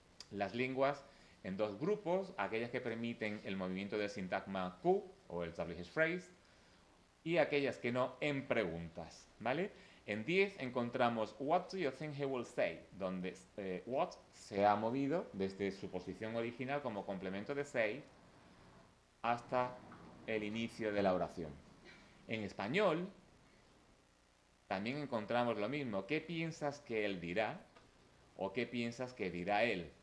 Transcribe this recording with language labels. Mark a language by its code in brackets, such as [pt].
[es] las lenguas en dos grupos, aquellas que permiten el movimiento del sintagma Q o el WH phrase y aquellas que no en preguntas, ¿vale? En 10 encontramos [en] What do you think he will say? [es] Donde what se ha movido desde su posición original como complemento de say hasta el inicio de la oración. En español también encontramos lo mismo. ¿Qué piensas que él dirá? ¿O qué piensas que dirá él?